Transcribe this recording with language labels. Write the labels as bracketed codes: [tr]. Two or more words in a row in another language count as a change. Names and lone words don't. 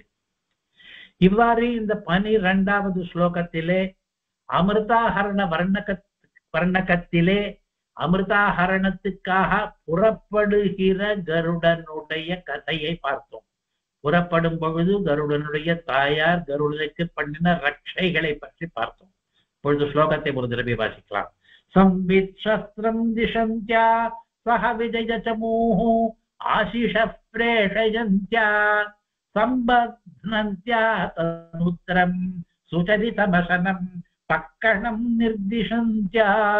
[ta] இவ்வாறு இந்த 12வது ஸ்லோகத்திலே அமிர்தாஹரண வர்ணகத்திலே அமிர்தாஹரணத்துக்காக புறப்படுகிற கருடனுடைய கதையை பார்த்தோம். புறப்படும் பொழுது கருடனுடைய தாயார் கருடனுக்கு பண்ணின ரட்சைகளை பற்றி பார்த்தோம். இப்பொழுது ஸ்லோகத்தை ஒரு தடவை வாசிக்கலாம். [sa] संवित् शस्त्रं दिशन्त्या सह विजयचमूः आशिषः प्रेषयन्त्या सम्बध्नन्त्या तनुत्रं सुचरितमशनं पक्कणं निर्दिशन्त्या